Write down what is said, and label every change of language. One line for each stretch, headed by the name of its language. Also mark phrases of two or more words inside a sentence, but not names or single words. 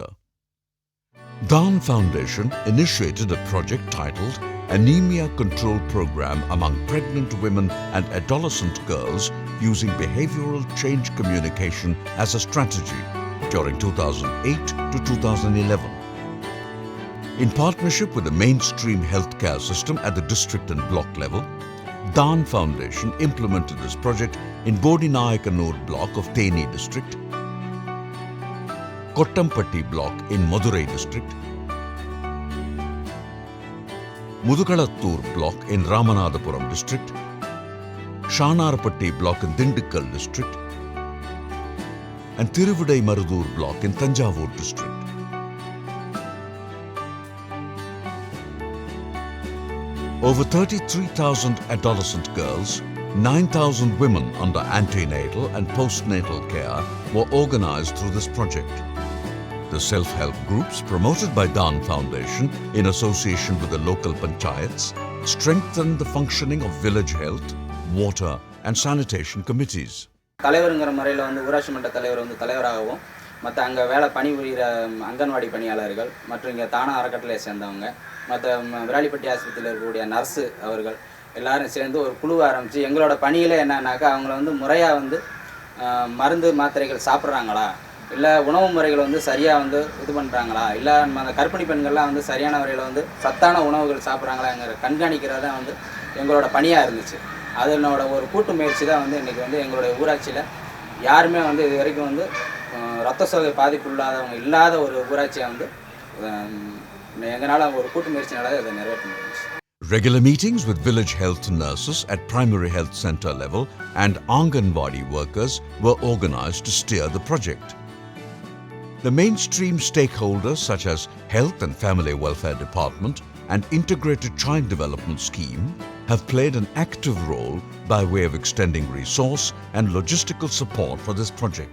English: Dan Foundation initiated a project titled Anemia Control Program among pregnant women and adolescent girls using behavioral change communication as a strategy during 2008 to 2011. In partnership with the mainstream healthcare system at the district and block level, Dan Foundation implemented this project in Bodinayakanur block of Theni district, Kottampatti block in Madurai district, Mudukalattur block in Ramanathapuram district, Shanarpatti block in Dindikkal district, and Tiruvudai Marudur block in Thanjavur district. Over 33,000 adolescent girls, 9,000 women under antenatal and postnatal care were organized through this project. The self-help groups promoted by Dan Foundation in association with the local panchayats strengthened the functioning of village health, water and sanitation committees.
Tamil: தலைவருங்கிற முறையில் ஊராட்சி மன்ற தலைவர் தலைவராகவும் மற்ற அங்கே வேலை பணிபுரிகிற அங்கன்வாடி பணியாளர்கள் மற்றும் இங்கே தானா அறக்கட்டளையை சேர்ந்தவங்க மற்ற விராலிப்பட்டி ஆஸ்பத்திரியில் இருக்கக்கூடிய நர்ஸு அவர்கள் எல்லோரும் சேர்ந்து ஒரு குழுவை ஆரம்பித்து எங்களோட பணியில் என்னன்னாக்கா அவங்கள முறையாக மருந்து மாத்திரைகள் சாப்பிட்றாங்களா, இல்லை உணவு முறைகள் சரியாக இது பண்ணுறாங்களா, இல்லை அந்த கர்ப்பிணி பெண்கள்லாம் சரியான முறையில் சத்தான உணவுகள் சாப்பிட்றாங்களாங்கிற கண்காணிக்கிறது தான் எங்களோட பணியாக இருந்துச்சு. அதனோட ஒரு கூட்டு முயற்சி தான் இன்றைக்கி எங்களுடைய ஊராட்சியில் யாருமே இது வரைக்கும் ரத்த சோகை பாதிப்பு இல்லாத ஒரு ஊராட்சியை எங்களால் ஒரு கூட்டு முயற்சினால அதை நிறைவேற்ற முடிஞ்சிச்சு.
English: Regular meetings with village health nurses at primary health center level and Anganwadi workers were organized to steer the project. The mainstream stakeholders such as Health and Family Welfare Department and Integrated Child Development Scheme have played an active role by way of extending resource and logistical support for this project.